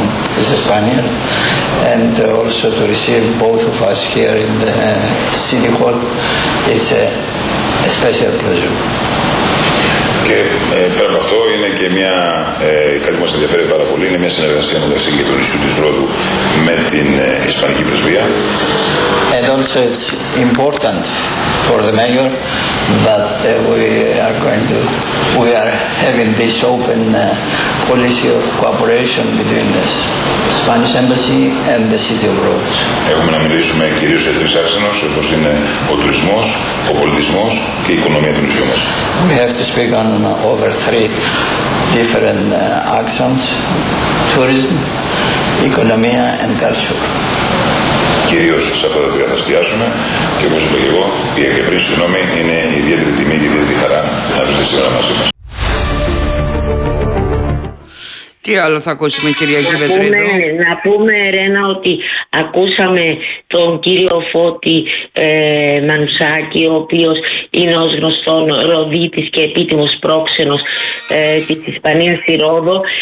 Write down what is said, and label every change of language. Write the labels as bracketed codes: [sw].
[en] is Espanya, and also to receive both of us here in the City Hall, it's a special pleasure. [el] Και πέρα από αυτό είναι και μια, κάτι που μας ενδιαφέρει πάρα πολύ, είναι μια συνεργασία μεταξύ και του νησιού της Ρόδου με την Ισπανική Πρεσβεία. [en] And also it's important for the mayor that we are having this open policy of cooperation between the Spanish Embassy and the City of Rhodes. [el] Έχουμε να μιλήσουμε κυρίως σε τρεις άξονες, όπως είναι ο τουρισμός, ο πολιτισμός και η οικονομία του νησιού μας. [en] We have to speak on over three different actions: tourism, economy and culture. [el] Κυρίως σε αυτά τα τρία θα εστιάσουμε και όπως είπα και εγώ, και πριν συγγνώμη, είναι ιδιαίτερη τιμή και ιδιαίτερη χαρά να βρίσκεται σήμερα μαζί μας. Τι άλλο θα ακούσουμε, Κυριακή Βετρίδου? Να πούμε, Ρένα, ότι ακούσαμε τον κύριο Φώτη Μανουσάκη, ο οποίος είναι ως γνωστόν ροδίτης και επίτιμος πρόξενος της Ισπανίας στη Ρόδο.